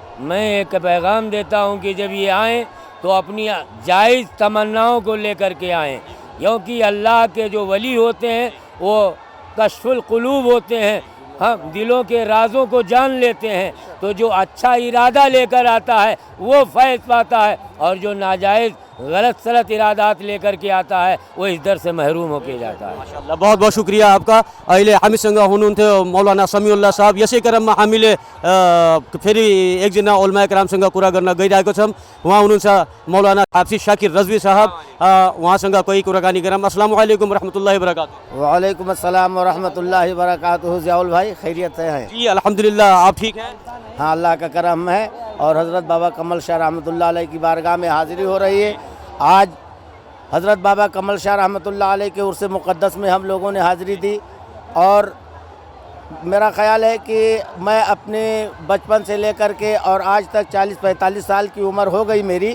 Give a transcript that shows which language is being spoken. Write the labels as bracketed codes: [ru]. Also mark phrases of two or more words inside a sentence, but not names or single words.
[hi] मैं एक पैगाम देता हूँ कि जब ये आएँ तो अपनी जायज़ तमन्नाओं को लेकर के आएँ, क्योंकि अल्लाह के जो वली होते हैं वो कश्फुल क़ुलूब होते हैं, हम दिलों के राज़ों को जान लेते हैं। तो जो अच्छा इरादा लेकर आता है वो फैज़ पाता है, और जो नाजायज़ गलत सलत इरादात लेकर के आता है वो इस दर से महरूम होके जाता है। माशाअल्लाह, बहुत बहुत शुक्रिया आपका। [ne] अहिले हामीसँग हुनुहुन्थ्यो मौलाना समीउल्लाह साहब। यसै क्रममा हामीले फेरि एकजना उलमा करामसँग कुरा गर्न गइरहेको छौँ। उहाँ हुनुहुन्छ मौलाना हाफिज शाकिर रज़वी साहब। उहाँसँग कोही कुराकानी गरौँ। [ar] السلام عليكم ورحمة الله وبركاته. وعليكم السلام ورحمة الله وبركاته. [hi] ज़ियाउल भाई खैरियत है? जी अल्हम्दुलिल्लाह, आप ठीक हैं? हाँ, अल्लाह का करम है। और हज़रत बाबा कम्मल शाह [ar] رحمة الله عليه [hi] की बारगाह में हाज़िरी हो रही है। आज हज़रत बाबा कम्मल शाह [ar] رحمة الله عليه [hi] के उर्स मुक़द्दस में हम लोगों ने हाज़िरी दी, और मेरा ख़याल है कि मैं अपने बचपन से लेकर के और आज तक 40-45 साल की उम्र हो गई मेरी।